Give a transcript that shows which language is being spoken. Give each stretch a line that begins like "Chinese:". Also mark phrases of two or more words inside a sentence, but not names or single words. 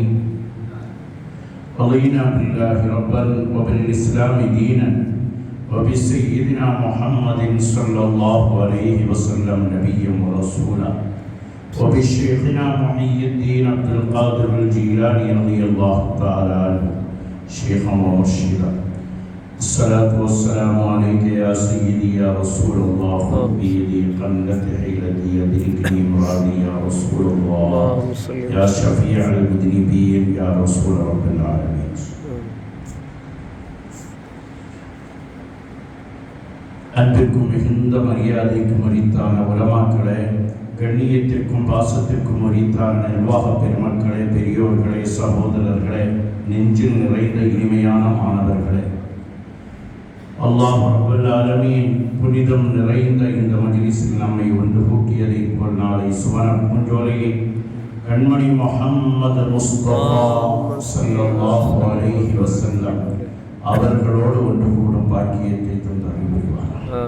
Arabic: رضينا بالله ربا وبالإسلام دينا وبسيدنا محمد صلى الله عليه وسلم نبيا ورسولا وبشيخنا محي الدين عبد القادر الجيلاني رضي الله تعالى عنه شيخا ومرشدا. الصلاة والسلام عليك يا سيدي يا رسول الله. خذ بيدي قلت حيلتي يدركني مرادي يا رسول الله. يا شفيع المذنبين يا رسول رب العالمين.
Tamil: அன்பிற்கும் மிகுந்த மரியாதைக்கும் உரித்தான உலமாக்களே, கண்ணியத்திற்கும் பாசத்திற்கும் உரித்தான நிர்வாக பெருமக்களே, பெரியோர்களே, சகோதரர்களே, நெஞ்சில் நிறைந்த இனிமையான மாணவர்களே,
Arabic: الله رب العالمين
Tamil: புனிதம் நிறைந்த இந்த மஜ்லிஸில் நம்மை ஒன்று கூட்டியதை போல் நாளை சுவன பூஞ்சோலையை கண்மணி முஹம்மது முஸ்தபா
Arabic: صلى الله عليه وسلم
Tamil: அவர்களோடு ஒன்று கூடும் பாக்கியத்தை தந்தருள் புரிவார்.